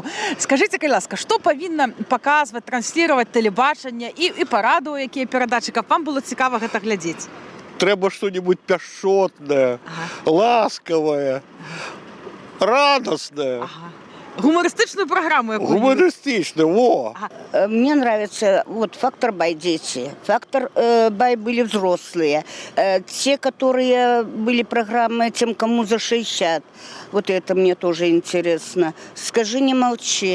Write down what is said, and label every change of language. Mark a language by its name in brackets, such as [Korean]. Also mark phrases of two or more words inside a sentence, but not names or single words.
[Belarusian] Скажите, калі ласка, што павінна паказваць, трансліраваць тэлебачанне і па радыё, якія перадачы, каб вам было цікава гэта глядзець? Трэба што-нибудь пяшчотнае, ласкавае, радаснае. [Russian] Гумористичную программу. Гумористичную, во! Мне нравится вот фактор бай дети, фактор бай были взрослые, те, которые были программы тем, кому за 60. Вот это мне тоже интересно. Скажи, не молчи.